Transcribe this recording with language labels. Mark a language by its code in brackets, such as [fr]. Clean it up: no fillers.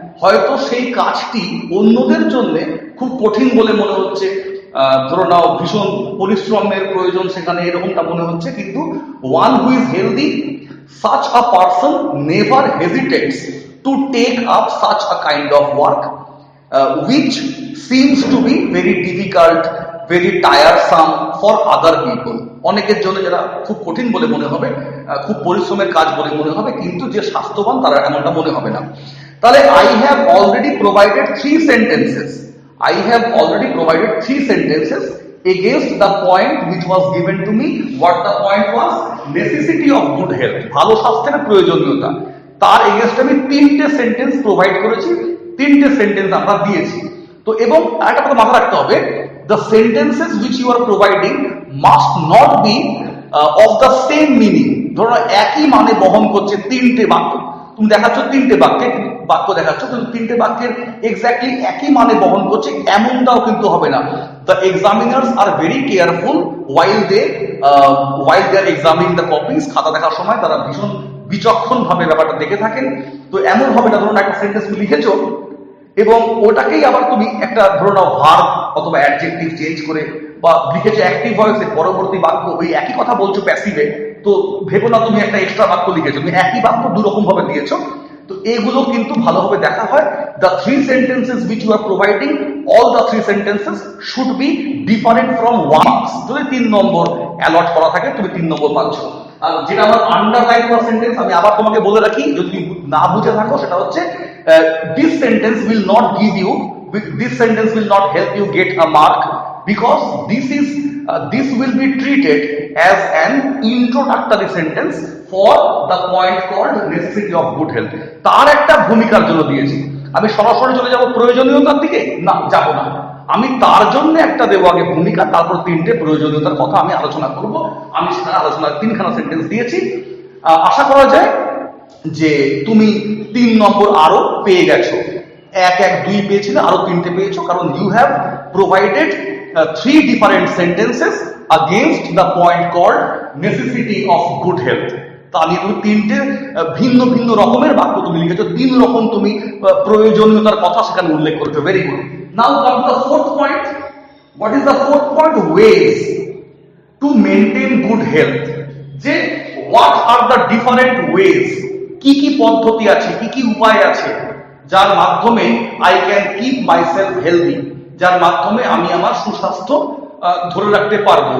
[bn] হয়তো সেই কাজটি অন্যদের জন্য খুব কঠিন বলে মনে হচ্ছে, ধরো নাও ভীষণ পরিশ্রমের প্রয়োজন সেখানে, এরকমটা মনে হচ্ছে, কিন্তু [en] One who is healthy, such a person never hesitates to take up such a kind of work which seems to be very difficult, very tiresome for other people. [bn] অনেকের জন্য যারা খুব কঠিন বলে মনে হবে, খুব পরিশ্রমের কাজ বলে মনে হবে, কিন্তু যে স্বাস্থ্যবান তারা এমনটা মনে হবে না। [en] তাহলে I have already provided 3 sentences. I have already provided 3 sentences against the point which was given to me. What the point was? Necessity of good health. [bn] ভালো স্বাস্থ্যের প্রয়োজনীয়তা। তার এগেইনস্ট আমি 3টে সেন্টেন্স প্রোভাইড করেছি, 3টে সেন্টেন্স আমরা দিয়েছি। তো এবং একটা কথা মাথায় রাখতে হবে, [en] the sentences which you are providing must not be of the same meaning. [bn] ধরো একই মানে বহন করছে 3টে বাক্য, তুমি দেখাচ্ছ 3টে বাক্য দেখাচ্ছ, কিন্তু 3টে বাক্যের এক্স্যাক্টলি একই মানে বহন করছে এমনটাও কিন্তু হবে না। [en] The examiners are very careful while they are examining the copies. [bn] খাতা দেখার সময় তারা ভীষণ বিচক্ষণ ভাবে ব্যাপারটা দেখে থাকেন। তো এমন হবে না, ধরুন একটা সেন্টেন্স তুমি লিখেছো এবং ওটাকেই আবার তুমি একটা ধরুন ভার্ব অথবা অ্যাডজেক্টিভ চেঞ্জ করে, বা লিখেছো অ্যাক্টিভ ভয়েসে, পরবর্তী বাক্য ওই একই কথা বলছো প্যাসিভে, তো ভেবো না তুমি একটা এক্সট্রা বাক্য লিখেছো, তুমি একই বাক্য 2 রকম ভাবে দিয়েছো। তো এগুলো কিন্তু ভালোভাবে দেখা হয়। [en] The 3 sentences which you are providing, all the 3 sentences should be different from 1 marks. [bn] যদি 3 নম্বর অ্যালট করা থাকে তুমি 3 নম্বর পাচ্ছ। আর যেটা আমার আন্ডারলাইন করা সেন্টেন্স, আমি আবার তোমাকে বলে রাখি যদি তুমি না বুঝে থাকো, সেটা হচ্ছে [en] this sentence will not give you, this sentence will not help you get a mark because this will be treated as an introductory sentence for the point called necessity of good health. [bn] তার একটা ভূমিকার জন্য দিয়েছি। আমি সরাসরি চলে যাব প্রয়োজনীয়তার দিকে, না যাব না। আমি তার জন্য একটা দেবো আগে ভূমিকা, তারপর 3টে প্রয়োজনীয়তার কথা আমি আলোচনা করব। আমি সেখানে আলোচনার 3খানা সেন্টেন্স দিয়েছি। আশা করা যায় যে তুমি 3 নম্বর আরো পেয়ে গেছো। 1, 1, 2 পেয়েছিলে, আরো 3টে পেয়েছো, কারণ [en] You have provided 3 different sentences against the point called necessity of good health. [bn] তা নিয়ে তুমি তিনটে ভিন্ন ভিন্ন রকমের বাক্য তুমি লিখেছো, 3 রকম তুমি প্রয়োজনীয়তার কথা সেখানে উল্লেখ করেছো। [en] Very good. Now come to the fourth point. What is the fourth point? Ways to maintain good health. [bn] যে [en] what are the different ways, [bn] কি কি পদ্ধতি আছে, কি কি উপায় আছে যার মাধ্যমে [en] I can keep myself healthy, [bn] যার মাধ্যমে আমি আমার সুস্বাস্থ্য ধরে রাখতে পারবো।